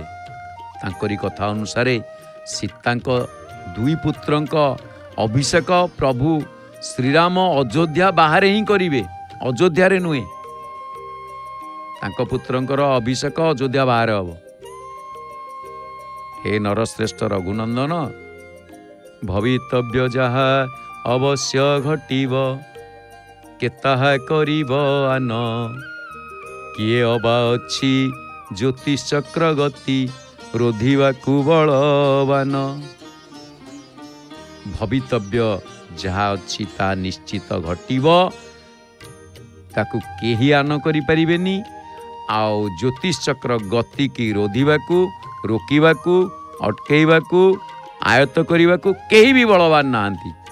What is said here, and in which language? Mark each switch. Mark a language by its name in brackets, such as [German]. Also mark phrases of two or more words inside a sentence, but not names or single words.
[Odia] ତାଙ୍କରି କଥା ଅନୁସାରେ ସୀତାଙ୍କ 2 ପୁତ୍ରଙ୍କ ଅଭିଷେକ ପ୍ରଭୁ ଶ୍ରୀରାମ ଅଯୋଧ୍ୟା ବାହାରେ ହିଁ କରିବେ, ଅଯୋଧ୍ୟାରେ ନୁହେଁ। ତାଙ୍କ ପୁତ୍ରଙ୍କର ଅଭିଷେକ ଅଯୋଧ୍ୟା ବାହାରେ ହେବ। ହେ ନରଶ୍ରେଷ୍ଠ ରଘୁନନ୍ଦନ ଭବିତବ୍ୟ ଯାହା ଅବଶ୍ୟ ଘଟିବ କେ ତାହା କରିବ ଆନ କିଏ ଅବା ଅଛି ଜ୍ୟୋତିଷ ଚକ୍ର ଗତି ରୋଧିବାକୁ ବଳବାନ। ଭବିତବ୍ୟ ଯାହା ଅଛି ତା ନିଶ୍ଚିତ ଘଟିବ ତାକୁ କେହି ଆନ କରି ପାରିବେନି ଆଉ ଜ୍ୟୋତିଷ ଚକ୍ର ଗତି କି ରୋଧିବାକୁ ରୋକିବାକୁ ଅଟକେଇବାକୁ ଆୟତ୍ତ କରିବାକୁ କେହି ଭି ବଳବାନ ନାହାନ୍ତି।